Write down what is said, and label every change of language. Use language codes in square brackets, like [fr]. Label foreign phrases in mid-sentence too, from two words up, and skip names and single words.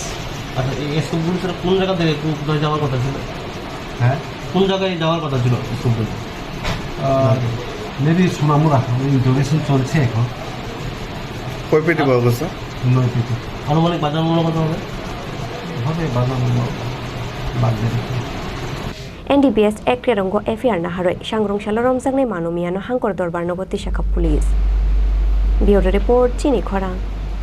[bn] আচ্ছা এই স্কুলগুলো কোন জায়গা থেকে কোথায় যাওয়ার কথা ছিল হ্যাঁ কোন জায়গায় যাওয়ার কথা ছিল স্কুলগুলো মেবি সোনামুড়া ইন্টারভিউশন চলছে এখন কয় পেটি পাওয়া গেছে 9 পেটি আনুমানিক বাজার মূল্য কত হবে বাজার মূল্য বাজার [trp] NDPS Ekrerongo FIR Naharoi Shangrong Shalorom Zangne Manumiano Hankor Dorbar Nogoti Shaka Police Bureau Report Chini Khorang